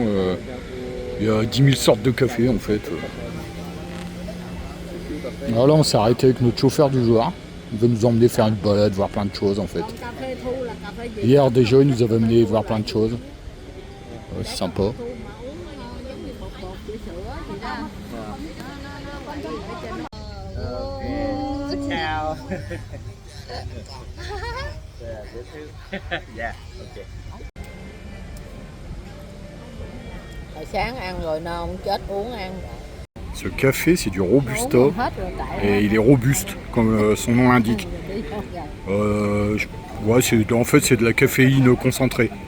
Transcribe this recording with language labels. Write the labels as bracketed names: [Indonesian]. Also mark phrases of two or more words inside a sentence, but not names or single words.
[French] Il y a 10 000 sortes de café en fait. Alors là on s'est arrêté avec notre chauffeur du jour. Il va nous emmener faire une balade, voir plein de choses en fait. Hier déjà il nous avait amené voir plein de choses. C'est sympa. [Vietnamese] Chào. Dạ, ok. Hồi sáng ăn rồi no không chết uống ăn. [French] Ce café c'est du Robusta et il est robuste comme son nom l'indique. Ouais, en fait c'est de la caféine concentrée.